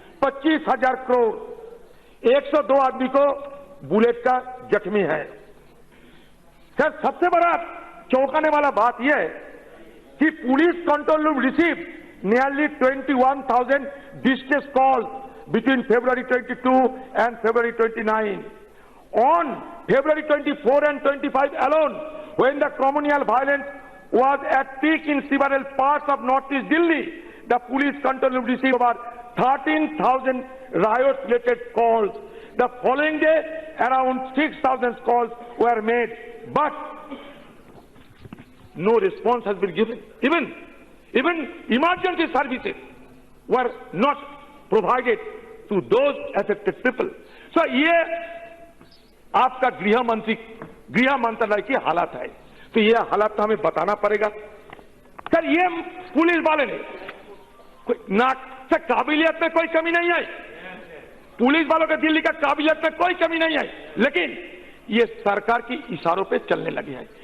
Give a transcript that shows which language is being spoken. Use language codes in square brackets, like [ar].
[hi] 25,000 करोड़। 102 आदमी को बुलेट का जख्मी है। सर, सबसे बड़ा चौंकाने वाला बात यह है कि police control room [en] Receive nearly 21,000 distress calls between February 22 and February 29. On February 24 and 25 alone, when the communal violence was at peak in several parts of northeast Delhi, the police control room received over 13,000 riot-related calls. The following day, around 6,000 calls were made, but no response has been given. Even emergency services were not provided to those affected people. [hi] So ये आपका गृह मंत्रालय की हालत है। तो ये हालत हमें बताना पड़ेगा। सर, ये पुलिस वाले ने कोई काबिलियत में कोई कमी नहीं आई। पुलिस वालों के दिल्ली का काबिलियत में कोई कमी नहीं आई, लेकिन ये सरकार की इशारों पे चलने लगे हैं।